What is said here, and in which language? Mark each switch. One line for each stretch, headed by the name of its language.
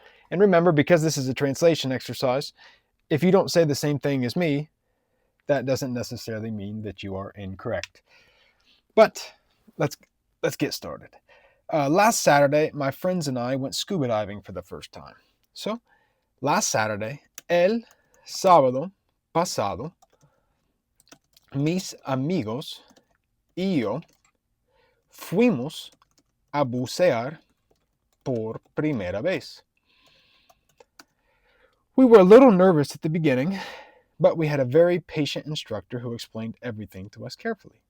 English: And remember, because this is a translation exercise, if you don't say the same thing as me, that doesn't necessarily mean that you are incorrect. But let's get started. Last Saturday, my friends and I went scuba diving for the first time.
Spanish: So,
English: last Saturday,
Spanish: el sábado pasado, mis amigos y yo fuimos a bucear por primera vez.
English: We were a little nervous at the beginning, but we had a very patient instructor who explained everything to us carefully.